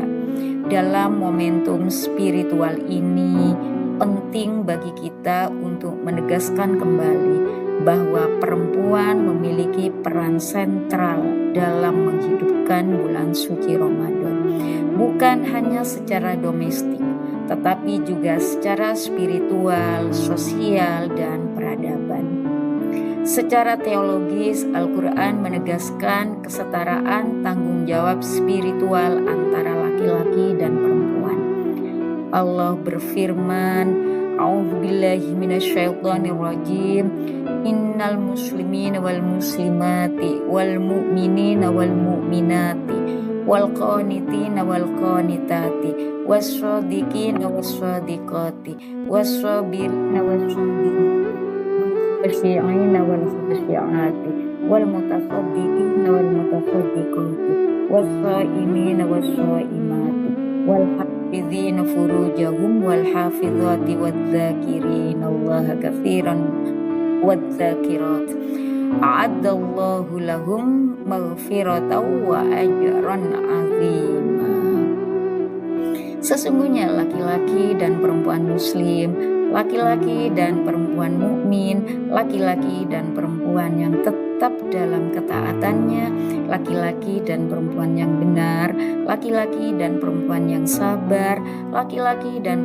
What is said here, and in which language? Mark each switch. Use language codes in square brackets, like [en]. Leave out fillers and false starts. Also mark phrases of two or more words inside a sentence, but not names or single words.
[id] Dalam momentum spiritual ini, penting bagi kita untuk menegaskan kembali bahwa perempuan memiliki peran sentral dalam menghidupkan bulan suci Ramadan, bukan hanya secara domestik, tetapi juga secara spiritual, sosial, dan peradaban. Secara teologis, Al-Quran menegaskan kesetaraan tanggung jawab spiritual antara laki-laki dan perempuan. Allah berfirman, [ar] أعوذ بالله من الشيطان الرجيم, إن المسلمين والمسلمات والمؤمنين وال المؤمنات والقانتين والقانتات والصادقين والصادقات والصابرين والصابرين والخاشعين والخاشعات والمتصدقين والمتصدقات والصائمين والصائمات والحافظين فروجهم والحافظات والذاكرين الله كثيرا والذاكرات أعد الله لهم مغفرة وأجرا عظيما. [id] Sesungguhnya laki-laki dan perempuan muslim, laki-laki dan perempuan mukmin, laki-laki dan perempuan yang tetap dalam ketaatannya, laki-laki dan perempuan yang benar, laki-laki dan perempuan yang sabar, laki-laki dan